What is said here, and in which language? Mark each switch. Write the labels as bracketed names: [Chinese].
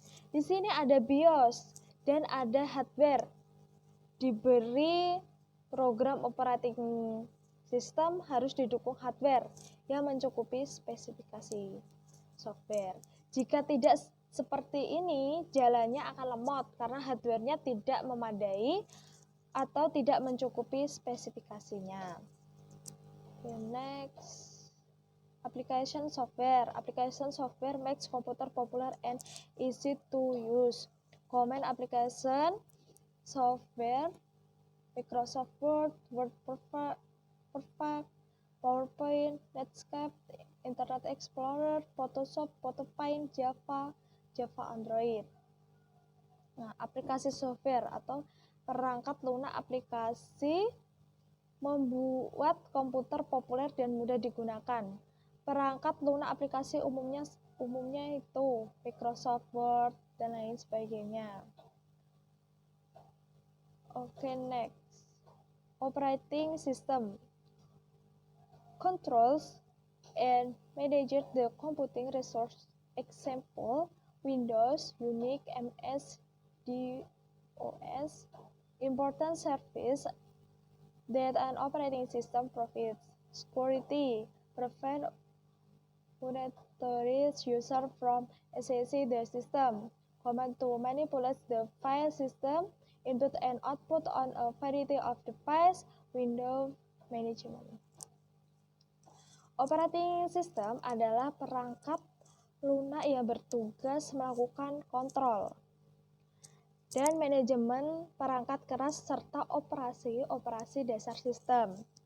[Indonesian] Di sini ada BIOS dan ada hardware. Diberi program operating system harus didukung hardware yang mencukupi spesifikasi software. Jika tidak seperti ini, jalannya akan lemot karena hardware-nya tidak memadai atau tidak mencukupi spesifikasinya. [English] Okay, next. Application software. Application software makes computer popular and easy to use. Common application software: Microsoft Word, Perfect, PowerPoint, Netscape, Internet Explorer, Photoshop, Photopaint, Java Android. [Indonesian] Nah, aplikasi software atau perangkat lunak aplikasi membuat komputer populer dan mudah digunakan. Perangkat lunak aplikasi umumnya itu Microsoft Word dan lain sebagainya. Oke, next. [English] Operating system controls and manages the computing resource. Example: Windows, Unix, MS, DOS. Important service that an operating system provides. Security: prevent unauthorized user from accessing the system. Command to manipulate the file system, input and output on a variety of devices. Window management. [Indonesian] Operating system adalah perangkat lunak yang bertugas melakukan kontrol dan manajemen perangkat keras serta operasi dasar sistem.